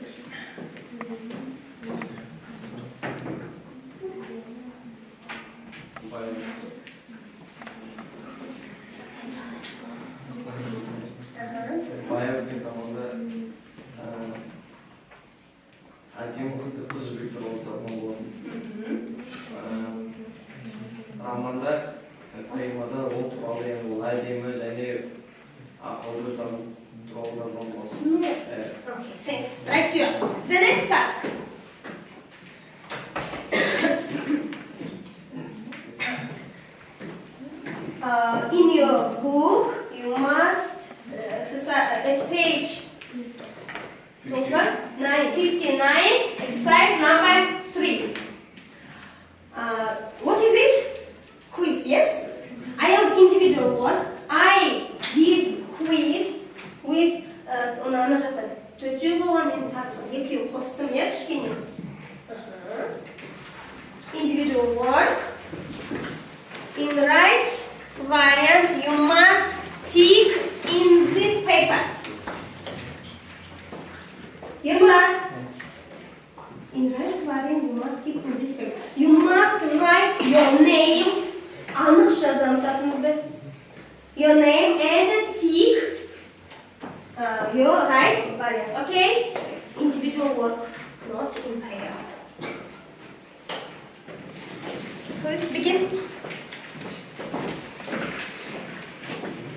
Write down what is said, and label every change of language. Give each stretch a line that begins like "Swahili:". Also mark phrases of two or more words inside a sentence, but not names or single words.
Kazakh: Баяғы өткен заманда әкем қыз жібек туралы жазған болатын. Романда поэмада ол туралы енді ол әдемі және ақылды жан туралы жазған болатын.
English: Okay, thanks. Right here. The next task. In your book, you must at page 959, exercise number 3. What is it? Quiz, yes? I have individual one. I give quiz with
Kazakh: ана жақта төртеу болған мен тартып екеуі қостым, иә, кішкене.
English: Individual word. In right variant, you must tick in this paper. Yermurat. In right variant, you must tick in this paper. You must write your name.
Kazakh: Анық жазамыз атымызды.
English: Your name and tick your right variant. Okay? Individual word, not in pair. Please begin.